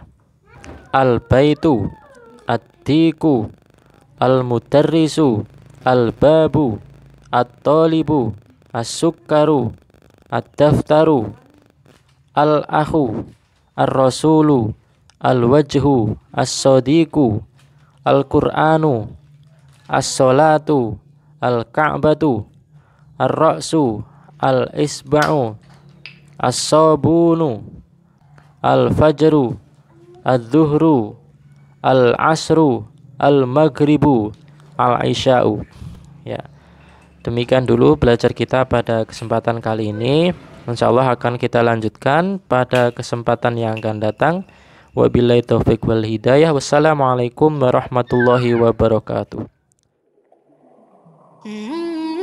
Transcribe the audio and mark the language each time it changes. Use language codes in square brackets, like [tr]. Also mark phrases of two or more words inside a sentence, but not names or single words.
[ar] البيتُ، الديكُ، المدرّسُ, البابُ, الطالبُ، السكّرُ، الدفترُ, الأخُ، الرسولُ، الوجهُ، الصديقُ، القرآنُ، الصلاةُ, الكعبةُ، الرأسُ، الإصبعُ, الصابونُ، الفجرُ، الظهرُ، العصرُ، المغربُ، العشاءُ. [id] Ya. Demikian dulu belajar kita pada kesempatan kali ini. Insyaallah akan kita lanjutkan pada kesempatan yang akan datang. [ar] وبالله التوفيق والهداية. والسلام عليكم ورحمة الله وبركاته.